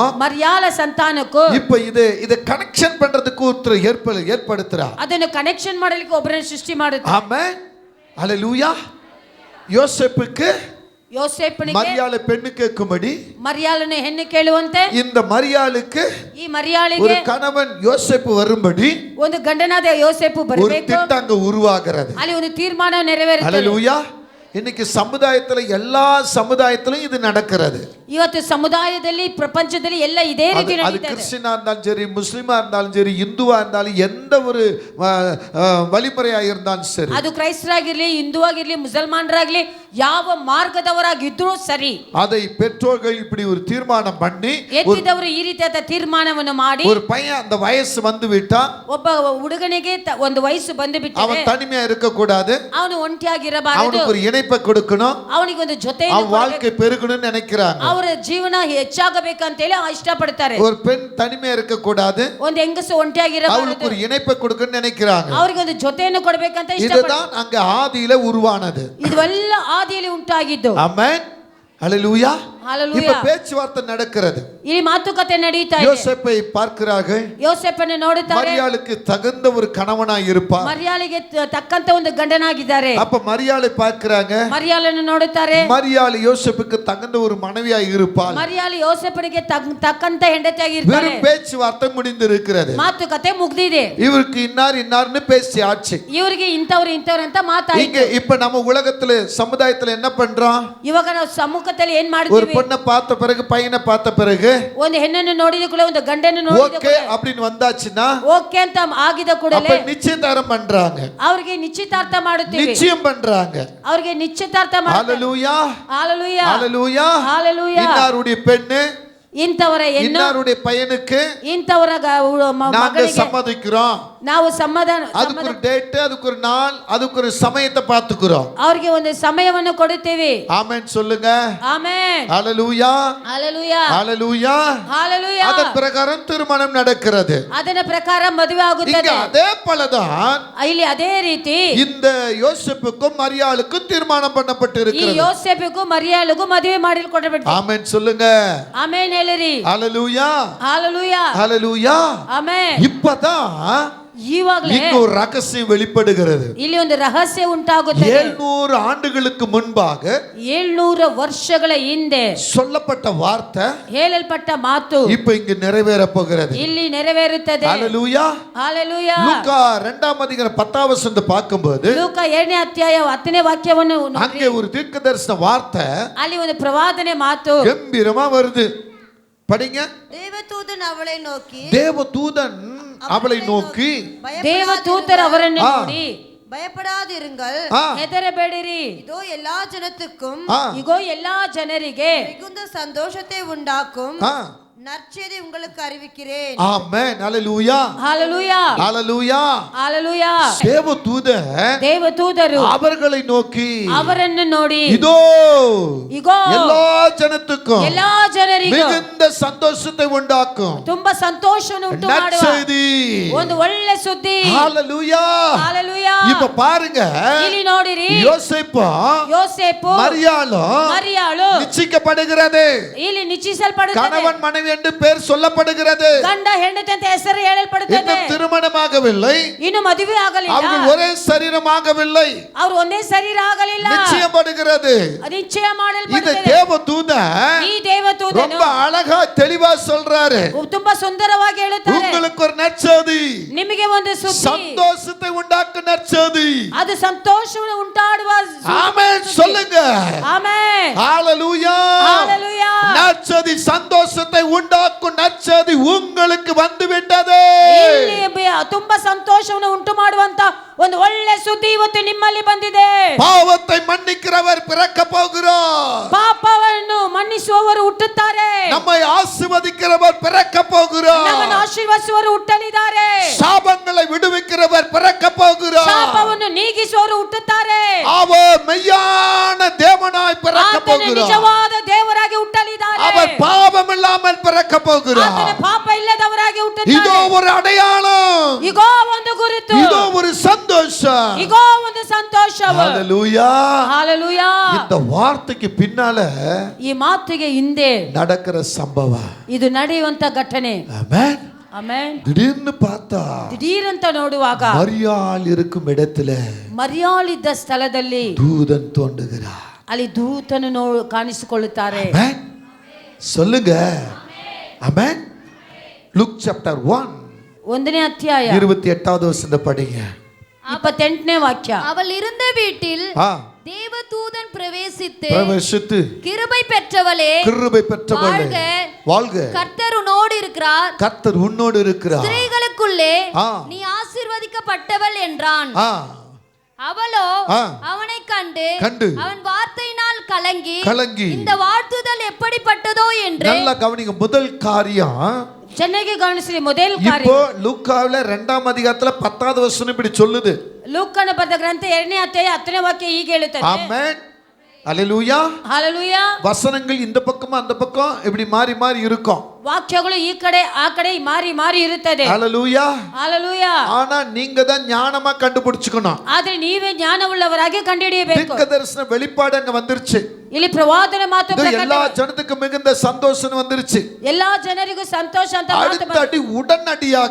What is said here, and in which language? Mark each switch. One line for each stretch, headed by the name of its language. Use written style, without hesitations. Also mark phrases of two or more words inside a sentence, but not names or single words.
Kannada: ಮರಿಯಾಳ ಸಂತಾನಕ್ಕೂ
Tamil: இப்ப இது கனெக்ஷன் பண்றதுக்கு ஒருத்தர் ஏற்படுத்துறா.
Kannada: ಅದನ್ನು ಕನೆಕ್ಷನ್ ಮಾಡಲಿಕ್ಕೆ ಒಬ್ಬರನ್ನು ಸೃಷ್ಟಿ ಮಾಡುತ್ತಾರೆ.
Tamil: ஆமென். ஹalleluya. யோசேப்புக்கு
Kannada: ಯೋಸೇಫನಿಗೆ
Tamil: மரியாளை பெண்ணு கேட்கும்படி,
Kannada: ಮರಿಯಾಳನ್ನು ಹೆಣ್ಣು ಕೇಳುವಂತೆ
Tamil: இந்த மரியாளுக்கு
Kannada: ಈ ಮರಿಯಾಳಿಗೆ
Tamil: ஒரு கணவன் யோசேப்பு வரும்படி
Kannada: ಒಂದು ಗಂಡನಾದ ಯೋಸೇಫು
Tamil: ஒரு
Kannada: ಬರಬೇಕು.
Tamil: திட்டம் அங்க உருவாகிறது.
Kannada: ಅಲ್ಲಿ ಒಂದು ತೀರ್ಮಾನ ನೆರವೇರುತ್ತದೆ.
Tamil: ஹalleluya. இன்னைக்கு சமுதாயத்துல எல்லா சமுதாயத்திலும் இது நடக்கிறது.
Kannada: ಇವತ್ತು ಸಮುದಾಯದಲ್ಲಿ ಪ್ರಪಂಚದಲ್ಲಿ ಎಲ್ಲ ಇದೇ ರೀತಿ
Tamil: அது
Kannada: ನಡೀತಾ ಇದೆ.
Tamil: கிறிஸ்டியனா இருந்தாலும் சரி, முஸ்லிமா இருந்தாலும் சரி, இந்துவா இருந்தாலும் எந்த ஒரு வழிமுறையா இருந்தாலும் சரி,
Kannada: ಅದು ಕ್ರೈಸ್ತರಾಗಿರ್ಲಿ, ಹಿಂದೂ ಆಗಿರ್ಲಿ, ಮುಸಲ್ಮಾನರಾಗ್ಲಿ, ಯಾವ ಮಾರ್ಗದವರಾಗಿದ್ರೂ ಸರಿ,
Tamil: அதை பெற்றோர்கள் இப்படி ஒரு தீர்மானம் பண்ணி,
Kannada: ಎತ್ತಿದವರು ಈ ರೀತಿಯಾದ ತೀರ್ಮಾನವನ್ನು ಮಾಡಿ,
Tamil: ஒரு பையன் அந்த வயசு வந்து விட்டா
Kannada: ಒಬ್ಬ ಹುಡುಗನಿಗೆ ಒಂದು ವಯಸ್ಸು ಬಂದು ಬಿಟ್ಟರೆ
Tamil: அவன் தனிமையா இருக்க கூடாது,
Kannada: ಅವನು ಒಂಟಿಯಾಗಿರಬಾರದು,
Tamil: அவனுக்கு ஒரு இணைப்பை கொடுக்கணும்,
Kannada: ಅವನಿಗೆ ಒಂದು ಜೊತೆ
Tamil: அவன் வாழ்க்கை பெருகணும்னு நினைக்கிறாங்க.
Kannada: ಅವರ ಜೀವನ ಹೆಚ್ಚಾಗಬೇಕಂತ ಹೇಳಿ ಇಷ್ಟಪಡ್ತಾರೆ.
Tamil: ஒரு பெண் தனிமையா இருக்க கூடாது,
Kannada: ಒಂದು ಹೆಂಗಸು ಒಂಟಿಯಾಗಿರಬಾರದು,
Tamil: அவளுக்கு ஒரு இணைப்பை கொடுக்கணும்னு நினைக்கிறாங்க.
Kannada: ಅವರಿಗೆ ಒಂದು ಜೊತೆಯನ್ನು ಕೊಡಬೇಕಂತ ಇಷ್ಟಪಡ್ತಾರೆ.
Tamil: இதுதான் அங்க ஆதியில உருவானது.
Kannada: ಇದೆಲ್ಲ ಆದಿಯಲ್ಲಿ ಉಂಟಾಗಿದ್ದು.
Tamil: ஆமென். ஹalleluya. ஹalleluya. இப்ப பேச்சுவார்த்தை நடக்கிறது.
Kannada: ಇಲ್ಲಿ ಮಾತುಕತೆ ನಡೀತಾ ಇದೆ.
Tamil: யோசேப்பை பார்க்கிறார்கள்.
Kannada: ಯೋಸೇಫನ್ನು ನೋಡುತ್ತಾರೆ.
Tamil: மரியாளுக்கு தகுந்த ஒரு கணவனாய் இருப்பார்.
Kannada: ಮರಿಯಾಳಿಗೆ ತಕ್ಕಂತ ಒಂದು ಗಂಡನಾಗಿದ್ದಾರೆ.
Tamil: அப்ப மரியாளை பார்க்கிறாங்க.
Kannada: ಮರಿಯಾಳನ್ನು ನೋಡುತ್ತಾರೆ.
Tamil: மரியாள் யோசேப்புக்கு தகுந்த ஒரு மனைவியாய் இருப்பாள்.
Kannada: ಮರಿಯಾಳು ಯೋಸೇಫನಿಗೆ ತಕ್ಕಂತ ಹೆಂಡತಿಯಾಗಿರ್ತಾರೆ.
Tamil: வெறும் பேச்சுவார்த்தை முடிந்திருக்கிறது.
Kannada: ಮಾತುಕತೆ ಮುಗ್ದಿದೆ.
Tamil: இவருக்கு இன்னார்னு பேசியாச்சு.
Kannada: ಇವರಿಗೆ ಇಂಥವ್ರು ಅಂತ ಮಾತಾಯಿತು.
Tamil: இங்க இப்ப நம்ம உலகத்துல சமுதாயத்துல என்ன பண்றோம்?
Kannada: ಇವಾಗ ನಾವು ಸಮ್ಮುಖದಲ್ಲಿ ಏನ್
Tamil: ஒரு
Kannada: ಮಾಡ್ತೀವಿ?
Tamil: பொண்ணை பார்த்த பிறகு, பையனை பார்த்த பிறகு,
Kannada: ಒಂದು ಹೆಣ್ಣನ್ನು ನೋಡಿದ ಕೂಡಲೇ, ಒಂದು ಗಂಡನ್ನು ನೋಡಿದ
Tamil: ஓகே அப்படின்னு வந்தாச்சுன்னா
Kannada: ಓಕೆ ಅಂತ ಆಗಿದ
Tamil: அப்ப
Kannada: ಕೂಡಲೇ
Tamil: நிச்சயதாரம் பண்றாங்க,
Kannada: ಅವರಿಗೆ ನಿಶ್ಚಿತಾರ್ಥ ಮಾಡುತ್ತೀವಿ.
Tamil: நிச்சயம் பண்றாங்க.
Kannada: ಅವರಿಗೆ ನಿಶ್ಚಿತಾರ್ಥ ಮಾಡ್ತಾರೆ.
Tamil: ஹalleluya. ஹalleluya. ஹalleluya. ஹalleluya. இன்னாருடைய பெண்ணு,
Kannada: ಇಂಥವರ ಹೆಣ್ಣು,
Tamil: இன்னாருடைய பையனுக்கு
Kannada: ಇಂಥವರ
Tamil: நாங்க
Kannada: ಮಗಳಿಗೆ
Tamil: சம்மதிக்கிறோம்.
Kannada: ನಾವು ಸಮಾಧಾನ,
Tamil: அதுக்கு ஒரு டேட், அதுக்கு ஒரு நாள், அதுக்கு ஒரு சமயத்தை பார்த்துக்கிறோம்.
Kannada: ಅವರಿಗೆ ಒಂದು ಸಮಯವನ್ನು ಕೊಡುತ್ತೇವೆ.
Tamil: ஆமென் சொல்லுங்க.
Kannada: ಆಮೆನ್.
Tamil: ஹalleluya. ஹalleluya. ஹalleluya. ஹalleluya. அதன் பிரகாரம் திருமணம் நடக்கிறது.
Kannada: ಅದರ ಪ್ರಕಾರ ಮದುವೆ
Tamil: இங்க
Kannada: ಆಗುತ್ತದೆ.
Tamil: அதே போலதான்
Kannada: ಇಲ್ಲಿ ಅದೇ ರೀತಿ
Tamil: இந்த யோசேப்புக்கும் மரியாளுக்கும் தீர்மானம்
Kannada: ಈ
Tamil: பண்ணப்பட்டிருக்கிறது.
Kannada: ಯೋಸೇಫಿಗೂ ಮರಿಯಾಳಿಗೂ ಮದುವೆ ಮಾಡಿಕೊಡಬೇಕು.
Tamil: ஆமென் சொல்லுங்க.
Kannada: ಆಮೆನ್ ಹೇಳಿರಿ.
Tamil: ஹalleluya. ஹalleluya. ஹalleluya.
Kannada: ಆಮೆನ್.
Tamil: இப்பதான்
Kannada: ಈವಾಗಲೇ
Tamil: இங்க ஒரு ரகசியம் வெளிப்படுகிறது.
Kannada: ಇಲ್ಲಿ ಒಂದು ರಹಸ್ಯ ಉಂಟಾಗುತ್ತದೆ.
Tamil: 700 ஆண்டுகளுக்கு முன்பாக
Kannada: 700 ವರ್ಷಗಳ ಹಿಂದೆ
Tamil: சொல்லப்பட்ட வார்த்தை
Kannada: ಹೇಳಲ್ಪಟ್ಟ ಮಾತು
Tamil: இப்ப இங்க நிறைவேற போகிறது.
Kannada: ಇಲ್ಲಿ ನೆರವೇರುತ್ತದೆ.
Tamil: ஹalleluya. ஹalleluya. லூக்கா 2ஆம் அதிகாரம் 10ஆம் வசனத்தை பார்க்கும்போது,
Kannada: ಲೂಕ 7ನೇ ಅಧ್ಯಾಯ 10ನೇ ವಾಕ್ಯವನ್ನು
Tamil: அங்கே ஒரு தீர்க்கதரிசன வார்த்தை
Kannada: ಅಲ್ಲಿ ಒಂದು ಪ್ರವಾದನೆ ಮಾತು
Tamil: கம்பீரமா வருது. படிங்க. தேவதூதன் அவளை நோக்கி, தேவதூதன் அவளை நோக்கி,
Kannada: ದೇವದೂತರು ಅವರನ್ನು ನೋಡಿ,
Tamil: பயப்படாதிருங்கள்,
Kannada: ಹೆದರಬೇಡಿರಿ,
Tamil: இதோ எல்லா ஜனத்துக்கும்
Kannada: ಇಗೋ ಎಲ್ಲಾ ಜನರಿಗೆ
Tamil: மிகுந்த சந்தோஷத்தை உண்டாக்கும் நற்செய்தி உங்களுக்கு அறிவிக்கிறேன். ஆமென். ஹalleluya. ஹalleluya. ஹalleluya. ஹalleluya. தேவதூதர் அவர்களை நோக்கி,
Kannada: ಅವರನ್ನು ನೋಡಿ,
Tamil: இதோ
Kannada: ಇಗೋ
Tamil: எல்லா ஜனத்துக்கும்
Kannada: ಎಲ್ಲಾ ಜನರಿಗೂ
Tamil: மிகுந்த சந்தோஷத்தை உண்டாக்கும்
Kannada: ತುಂಬಾ ಸಂತೋಷವನ್ನು ಉಂಟು ಮಾಡುವ
Tamil: நற்செய்தி,
Kannada: ಒಂದು ಒಳ್ಳೆ ಸುದ್ದಿ.
Tamil: ஹalleluya. ஹalleluya. இப்ப பாருங்க,
Kannada: ಇಲ್ಲಿ ನೋಡಿರಿ,
Tamil: யோசேப்பு
Kannada: ಮರಿಯಾಳು
Tamil: நிச்சயிக்கப்படுகிறது.
Kannada: ಇಲ್ಲಿ ನಿಶ್ಚಯಿಸಲ್ಪಡುತ್ತದೆ.
Tamil: கணவன் மனைவி என்று பேர் சொல்லப்படுகிறது.
Kannada: ಗಂಡ ಹೆಂಡತಿ ಅಂತ ಹೆಸರು ಹೇಳಲ್ಪಡುತ್ತದೆ.
Tamil: இன்னும் திருமணமாகவில்லை,
Kannada: ಇನ್ನು ಮದುವೆ ಆಗಲಿಲ್ಲ,
Tamil: அவர்கள் ஒரே சரீரமாகவில்லை,
Kannada: ಅವರು ಒಂದೇ ಶರೀರ ಆಗಲಿಲ್ಲ,
Tamil: நிச்சயப்படுகிறது.
Kannada: ನಿಶ್ಚಯ
Tamil: இந்த
Kannada: ಮಾಡಲ್ಪಡುತ್ತದೆ.
Tamil: தேவதூதன்
Kannada: ಈ ದೇವದೂತನು
Tamil: ரொம்ப அழகா தெளிவா சொல்றாரு,
Kannada: ತುಂಬಾ ಸುಂದರವಾಗಿ ಹೇಳುತ್ತಾರೆ,
Tamil: உங்களுக்கு ஒரு நற்செய்தி,
Kannada: ನಿಮಗೆ ಒಂದು ಸುದ್ದಿ,
Tamil: சந்தோஷத்தை உண்டாக்கும் நற்செய்தி.
Kannada: ಅದು ಸಂತೋಷವನ್ನು ಉಂಟಾಡುವ
Tamil: ஆமென் சொல்லுங்க.
Kannada: ಆಮೆನ್.
Tamil: ஹalleluya. ஹalleluya. நற்செய்தி, சந்தோஷத்தை உண்டாக்கும் நற்செய்தி உங்களுக்கு வந்துவிட்டது.
Kannada: ಇಲ್ಲಿ ತುಂಬಾ ಸಂತೋಷವನ್ನು ಉಂಟು ಮಾಡುವಂತ ಒಂದು ಒಳ್ಳೆ ಸುದ್ದಿ ಇವತ್ತು ನಿಮ್ಮಲ್ಲಿ ಬಂದಿದೆ.
Tamil: பாவத்தை மன்னிக்கிறவர் பிறக்க போகிறார்.
Kannada: ಪಾಪವನ್ನು ಮನ್ನಿಸುವವರು ಹುಟ್ಟುತ್ತಾರೆ.
Tamil: நம்மை ஆசீர்வதிக்கிறவர் பிறக்க போகிறார்.
Kannada: ನಮ್ಮನ್ನು ಆಶೀರ್ವದಿಸುವವರು ಹುಟ್ಟಲಿದ್ದಾರೆ.
Tamil: சாபங்களை விடுவிக்கிறவர் பிறக்க போகிறார்.
Kannada: ಶಾಪವನ್ನು ನೀಗಿಸುವವರು ಹುಟ್ಟುತ್ತಾರೆ.
Tamil: அவர் மெய்யான தேவனாய் பிறக்க
Kannada: ಆತನು
Tamil: போகிறார்.
Kannada: ನಿಜವಾದ ದೇವರಾಗಿ ಹುಟ್ಟಲಿದ್ದಾರೆ.
Tamil: அவர் பாவம் இல்லாமல் பிறக்க போகிறார்.
Kannada: ಆತನು ಪಾಪ ಇಲ್ಲದವರಾಗಿ ಹುಟ್ಟುತ್ತಾರೆ.
Tamil: இதோ ஒரு அடையாளம்,
Kannada: ಇಗೋ ಒಂದು ಗುರುತು,
Tamil: இதோ ஒரு சந்தோஷம்.
Kannada: ಇಗೋ ಒಂದು ಸಂತೋಷವು.
Tamil: ஹalleluya. ஹalleluya. இந்த வார்த்தைக்கு பின்னால
Kannada: ಈ ಮಾತಿಗೆ ಹಿಂದೆ
Tamil: நடக்கிற சம்பவம்.
Kannada: ಇದು ನಡೆಯುವಂತ ಘಟನೆ.
Tamil: ஆமென்.
Kannada: ಆಮೆನ್.
Tamil: திடீர்னு பார்த்தா
Kannada: ದಿಢೀರಂತ ನೋಡುವಾಗ
Tamil: மரியாள் இருக்கும் இடத்துல
Kannada: ಮರಿಯಾಳಿದ್ದ ಸ್ಥಳದಲ್ಲಿ
Tamil: தூதன் தோன்றுகிறார்.
Kannada: ಅಲ್ಲಿ ದೂತನು ಕಾಣಿಸಿಕೊಳ್ಳುತ್ತಾರೆ.
Tamil: ஆமென் சொல்லுங்க. ஆமென். லூக் சாப்டர் 1
Kannada: ಒಂದನೇ ಅಧ್ಯಾಯ
Tamil: 28வது வசனத்தை படிங்க. 28ನೇ ವಾಕ್ಯ. அவள் இருந்த வீட்டில் ஆ தேவதூதன் பிரவேசித்து பிரவேசித்து கிருபை பெற்றவளே கிருபை பெற்றவளே வாழ்க, வாழ்க, கர்த்தர் உன்னோடு இருக்கிறார், கர்த்தர் உன்னோடு இருக்கிறார், ஸ்திரீகளுக்குள்ளே ஆ. நீ ஆசீர்வதிக்கப்பட்டவள் என்றான். ஆ அவளோ ஆ. அவனை கண்டு கண்டு அவன் வார்த்தையினால் கலங்கி கலங்கி இந்த வாழ்த்துதல் எப்படிப்பட்டதோ என்று. நல்லா கவனிங்க. முதல் காரியம்,
Kannada: ಚೆನ್ನಾಗಿ ಗಮನಿಸಿ. ಮೊದಲ ಕಾರ್ಯ
Tamil: இப்போ லூக்காவுல 2ஆம் அதிகாரத்துல 10வது வசனம் இப்படி சொல்லுது.
Kannada: ಲೂಕನ ಬರೆದ ಗ್ರಂಥ 2ನೇ ಅಧ್ಯಾಯ 10ನೇ ವಾಕ್ಯ ಹೀಗೆ ಹೇಳುತ್ತದೆ.
Tamil: ஆமென். அல்லேலூயா. ஹalleluya. வசனங்கள் இந்த பக்கமும் அந்த பக்கம் இப்படி மாறி மாறி இருக்கும்.
Kannada: ವಾಕ್ಯಗಳು ಈ ಕಡೆ ಆ ಕಡೆ ಮಾರಿ ಮಾರಿ ಇರುತ್ತದೆ.
Tamil: அல்லேலூயா. ஹalleluya. ஆனா நீங்க தான் ஞானமா கண்டுபிடிச்சுக்கணும்.
Kannada: ಆದ್ರೆ ನೀವೇ ಜ್ಞಾನವುಳ್ಳವರಾಗಿ ಕಂಡುಹಿಡಿಯಬೇಕು.
Tamil: தீர்க்கதரிசன வெளிப்பாடு அங்க வந்துருச்சு.
Kannada: ಇಲ್ಲಿ ಪ್ರವಾದನ ಮಾತು
Tamil: இது
Kannada: ಪ್ರಕಟ.
Tamil: எல்லா ஜனத்துக்கு மிகுந்த சந்தோஷம் வந்துருச்சு.
Kannada: ಎಲ್ಲಾ ಜನರಿಗೂ ಸಂತೋಷ ಅಂತ ಮಾತು
Tamil: அடுத்த அடி உடனடியாக